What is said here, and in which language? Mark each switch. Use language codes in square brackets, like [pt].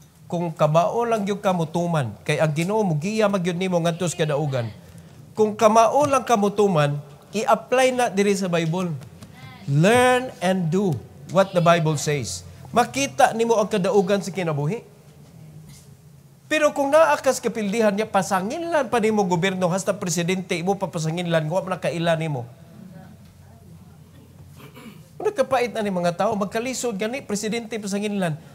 [ceb] Kung kamao lang yung kamutuman, kay ang Ginoo mo giya magyud nimo ngadto sa kadaugan. Kung kamao lang kamutuman, i-apply na diri sa Bible. [en] Learn and do what the Bible says. [ceb] Makita nimo ang kadaugan sa kinabuhi. Pero kung naakas kapildihan niya, pasanginlan pa nimo gobyerno, hasta presidente, imo papasanginlan, huwag na kailan nimo. Kung nagkapait na ni mga tao, magkalisod gani, presidente pasanginlan.